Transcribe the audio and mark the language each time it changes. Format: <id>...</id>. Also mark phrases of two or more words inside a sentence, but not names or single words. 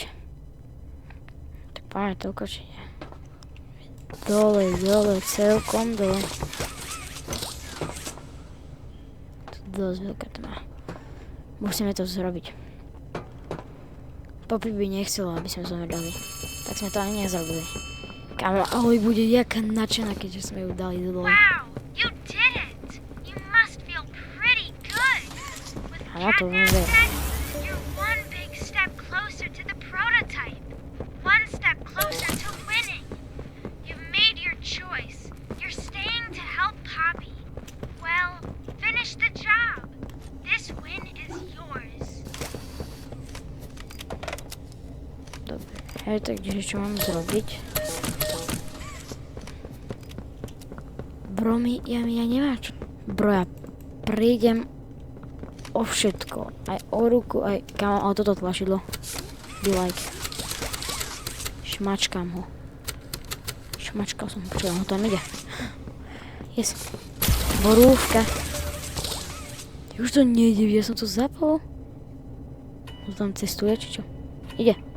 <sk>Tak poďme to ukončiť. Dole, celkom dole. To dosť veľká tma. Musíme to zrobiť. Poppy by nechcelo, aby sme zomreli. Tak sme to ani nezrobili. Kámo, ahoj, bude jaká nadšená, keďže sme ju dali dole.</sk> <en>Wow, you did it! You must feel pretty good. With</en> <sk>Áno, to</sk> <en>Catnap</en> <sk>bude.</sk> <en>dead, you're one big step closer to the prototype. One step closer to winning. You've made your choice. You're staying to help Poppy. Well, finish the job. This win is yours.</en> <sk>Dobre, hej, takže čo mám zrobiť? Bro, ja nemám čo. Bro, ja prídem o všetko. Aj o ruku, aj... Kámo, ale toto tlačidlo.</sk> <en>Be like.</en> <sk>Šmačkám ho. Šmačkal som ho, čo ho tam ide. Yes. Borúvka. Už to nejde, ja som to zapol. On tam cestuje, či čo? Ide.</sk>